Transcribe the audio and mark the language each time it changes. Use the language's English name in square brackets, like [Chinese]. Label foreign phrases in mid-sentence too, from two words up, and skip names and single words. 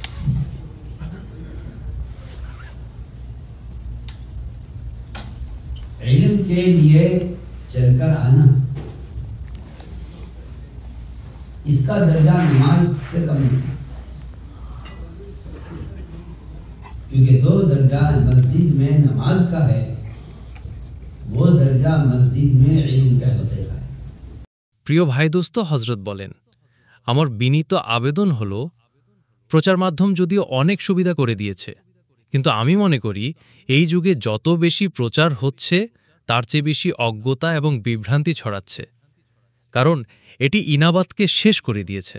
[Urdu] علم کے لیے چل کر آنا، اس کا درجہ نماز سے کم نہیں، کیونکہ دو درجہ مسجد میں نماز کا ہے، وہ درجہ مسجد میں علم کا ہوتے کا ہے. [Bangla] প্রিয় ভাই দোস্ত, হযরত বলেন, আমার বিনীত আবেদন হলো, প্রচার মাধ্যম যদিও অনেক সুবিধা করে দিয়েছে, কিন্তু আমি মনে করি এই যুগে যত বেশি প্রচার হচ্ছে তার চেয়ে বেশি অজ্ঞতা এবং বিভ্রান্তি ছড়াচ্ছে, কারণ এটি ইনাবাতকে শেষ করে দিয়েছে.